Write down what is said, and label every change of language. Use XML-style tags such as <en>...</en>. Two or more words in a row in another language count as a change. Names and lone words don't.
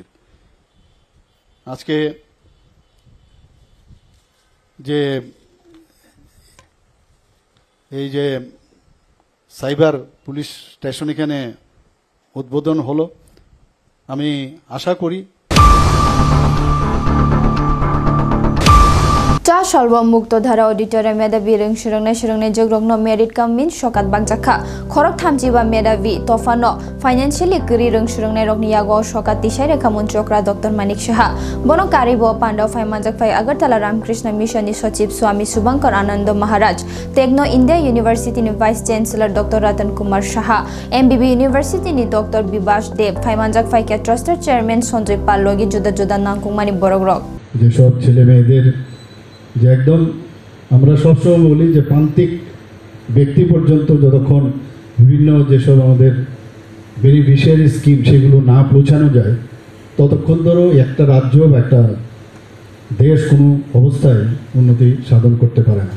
<bn>আজকে যে এই যে সাইবার পুলিশ স্টেশন এখানে উদ্বোধন হলো, আমি আশা করি</bn> <trp>Cha Shalwa Mukto Dhara Auditorium Medavi Ring Shirungne Jogrogno Merit Kamin Shokat Bagjaka Khorok Thamjiba Medavi Tofano Financially Kiri Ring Shirungne Rogni Yago Shokat Tishare Kamun Chokra Dr. Manik Shaha Bono Karibo Panda Fai Manjak Fai Agartala Ramkrishna Mission Sochip Swami Subankar Anando Maharaj Techno India University ni Vice Chancellor Dr. Ratan Kumar Shaha MBB University ni Dr. Bibash Dev Fai Manjak Fai Ke</trp> <en>Trusted Chairman</en> <trp>Sanjay Pallogi Juda Juda Nangkungmani Borogrok</trp> <bn>যেসব ছেলে মেয়েদের যে একদম আমরা সবসময় বলি যে প্রান্তিক ব্যক্তি পর্যন্ত যতক্ষণ বিভিন্ন যেসব আমাদের বেনিফিশিয়ারি স্কিম সেগুলো না পৌঁছানো যায় ততক্ষণ ধরো একটা রাজ্য বা একটা দেশ কোনো অবস্থায় উন্নতি সাধন করতে পারে না।</bn>